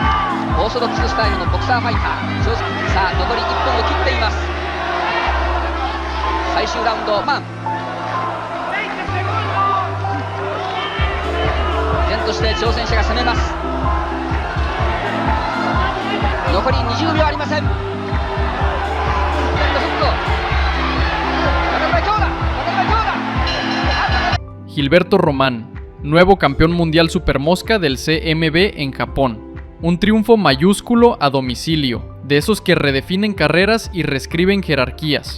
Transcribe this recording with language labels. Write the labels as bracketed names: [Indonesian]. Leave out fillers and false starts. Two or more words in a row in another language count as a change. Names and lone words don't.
[Japanese] オーソドックススタイルのボクサーファイター。さあ残り1分を切っています。最終ラウンド、マン。依然として挑戦者が攻めます。残り20秒ありません。 [Spanish] Gilberto Román, nuevo campeón mundial supermosca del CMB en Japón. Un triunfo mayúsculo a domicilio, de esos que redefinen carreras y reescriben jerarquías.